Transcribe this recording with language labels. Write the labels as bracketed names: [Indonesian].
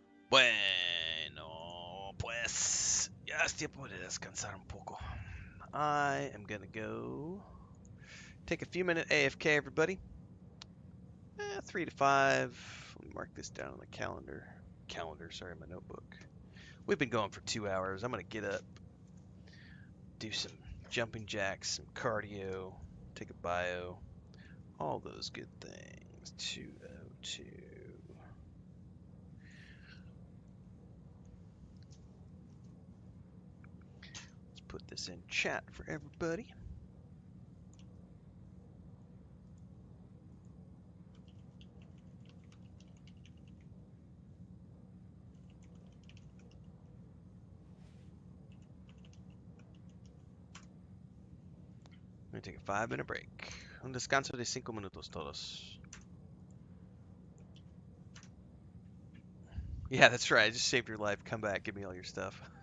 [Spanish] Bueno, pues ya es tiempo de descansar un poco. [English] I am gonna go take a few minute AFK, everybody. 3 to 5. Let me mark this down on the calendar. Sorry, my notebook. We've been going for 2 hours. I'm gonna get up, do some jumping jacks, some cardio, take a bio, all those good things. 202. Let's put this in chat for everybody. I'm gonna take a 5-minute break. [Spanish] Un descanso de 5 minutos todos. [English] Yeah, that's right. I just saved your life. Come back. Give me all your stuff.